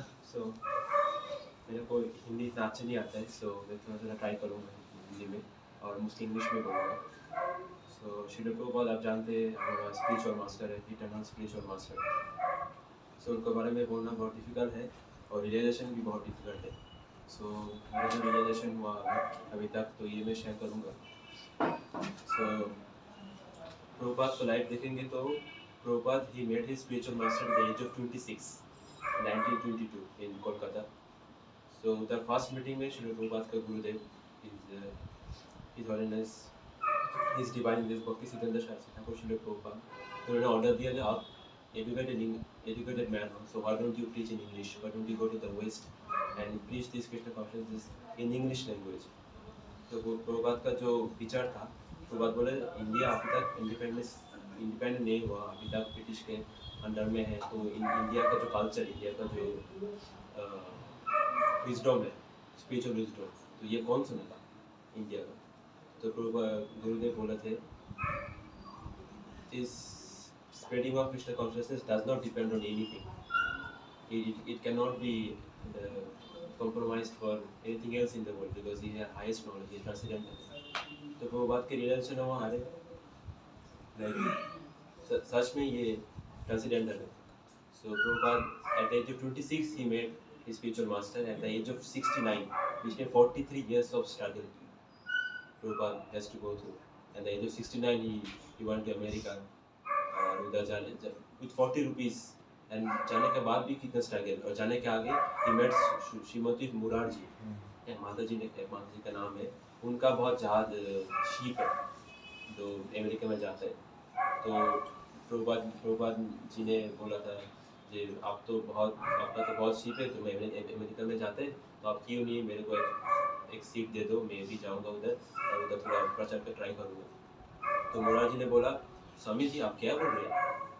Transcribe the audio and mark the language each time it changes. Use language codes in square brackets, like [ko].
[hi] सो मेरे को हिंदी इतना अच्छा नहीं आता है, सो मैं थोड़ा थोड़ा ट्राई करूँगा हिंदी में, और मोस्टली इंग्लिश में बोलूँगा. सो श्रील प्रभुपाद आप जानते हैं हमारा स्पिरिचुअल मास्टर है, इटर्नल स्पिरिचुअल मास्टर. सो उनके बारे में बोलना बहुत डिफिकल्ट है और रियलाइजेशन भी बहुत डिफिकल्ट है. सो मेरा जो रियलाइजेशन हुआ अभी तक, तो ये मैं शेयर करूँगा. सो प्रभुपाद को लाइव देखेंगे तो Prabhupada he [en] Made his spiritual master at the age of 26 1922 in Kolkata. So the first meeting [hi] में श्री प्रभुपाद का गुरुदेव His Holiness His Divine Grace भक्ति सिद्धांत शास्त्री ठाकुर श्री प्रभुपाद, तो उन्होंने ऑर्डर दिया कि आप [en] educated man [hi] हो, [en] so why don't you preach in English? Why don't you go to the West and preach this Krishna consciousness in English language? [hi] तो प्रभुपाद का जो विचार था, प्रभुपाद बोले इंडिया अभी तक इंडिपेंडेंट नहीं हुआ, अभी तक ब्रिटिश के अंडर में है, तो इंडिया का जो कल्चर, इंडिया का जो विजडम है, स्पिरिचुअल विजडम, तो ये कौन सुनेगा इंडिया का? तो गुरुदेव बोले थे, [en] this spreading of Krishna consciousness does not depend on anything. It cannot be compromised for anything else in the world, because he has highest knowledge, he is transcendental. [hi] तो प्रभुपाद के रियलाइजेशन वो आ रहे, like सच में ये transcendental है. [en] So Prabhupada at the age of 26 he made his spiritual master. At the age of 69, which means 43 years of struggle, Prabhupada has to go through. At the age of 69 he went to America [hi] और उधर जाने [en] with 40 rupees, and [hi] जाने के बाद भी कितना struggle, और जाने के आगे [en] he met [hi] श्रीमती मुरारजी, माता जी का नाम है, उनका बहुत जहाज शीप है जो अमेरिका में जाता है. तो प्रभुपाद जी ने बोला था कि आपका तो बहुत शीप है, तो मैं अमेरिका में जाते, तो आप क्यों नहीं मेरे को एक सीट दे दो, मैं भी जाऊंगा उधर और उधर थोड़ा प्रचार का ट्राई करूंगा. तो मुरार जी ने बोला, स्वामी जी आप क्या बोल रहे हैं,